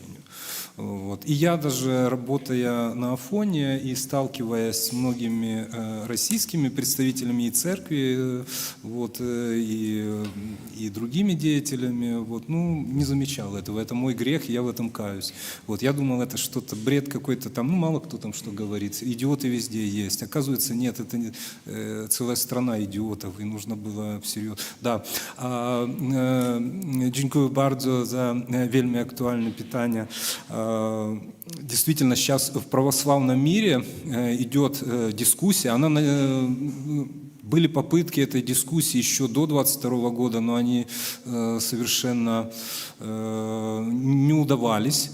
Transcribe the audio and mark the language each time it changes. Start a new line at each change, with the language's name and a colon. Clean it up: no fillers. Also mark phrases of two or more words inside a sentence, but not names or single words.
Russian: И я даже, работая на Афоне и сталкиваясь с многими российскими представителями и церкви, и другими деятелями, не замечал этого. Это мой грех, я в этом каюсь. Я думал, это что-то, бред какой-то там, мало кто там что говорит, идиоты везде есть. Оказывается, нет, это целая страна идиотов, и нужно было всерьез. Да.
Polish: Dziękuję bardzo za wielmi aktualne pytania.
Russian: Действительно, сейчас в православном мире идет дискуссия. Были попытки этой дискуссии еще до 22 года, но они совершенно не удавались.